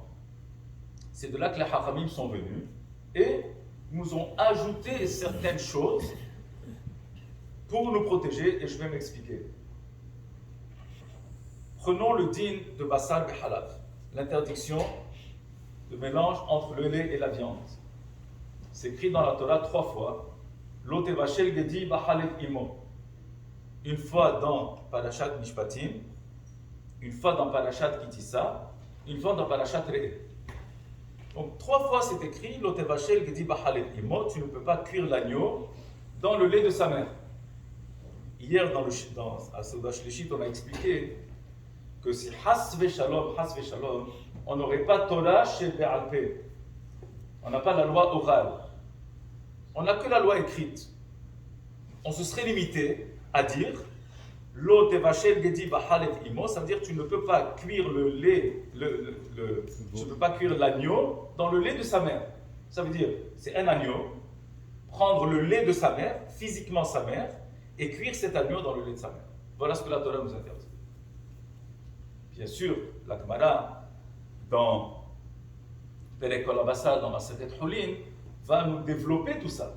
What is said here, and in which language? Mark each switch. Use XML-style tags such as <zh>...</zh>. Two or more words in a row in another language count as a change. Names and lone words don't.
<fr>C'est de là que les Hachamim sont venus et nous ont ajouté certaines choses pour nous protéger, et je vais m'expliquer. Prenons le din de</fr> <he>בשר בחלב,</he> <fr>l'interdiction de mélange entre le lait et la viande. C'est écrit dans la Torah 3 fois.</fr> <he>לא תבשל גדי בחלב אמו.</he> <fr>Une fois dans Parashat Mishpatim, une fois dans Parashat Kitissa, une fois dans Parashat Re'eh. Donc 3 fois c'est écrit</fr> <he>לא תבשל גדי בחלב אמו.</he> <fr>Tu ne peux pas cuire l'agneau dans le lait de sa mère. Hier à</fr> <he>סעודה שלישית,</he> <fr>on a expliqué que si</fr> <he>חס ושלום,</he> <fr>on n'aurait pas Torah chez Be'alpé. On n'a pas la loi orale. On n'a que la loi écrite. On se serait limité à dire</fr> <he>לא תבשל גדי בחלב אמו,</he> <fr>ça veut dire tu ne peux pas cuire le lait, tu ne peux pas cuire l'agneau dans le lait de sa mère. Ça veut dire, c'est un agneau, prendre le lait de sa mère, physiquement sa mère, et cuire cet agneau dans le lait de sa mère. Voilà ce que la Torah nous interdit. Bien sûr, la Gemara, dans Perek Kol HaBasar, dans Masechet Hulin, va nous développer tout ça.</fr>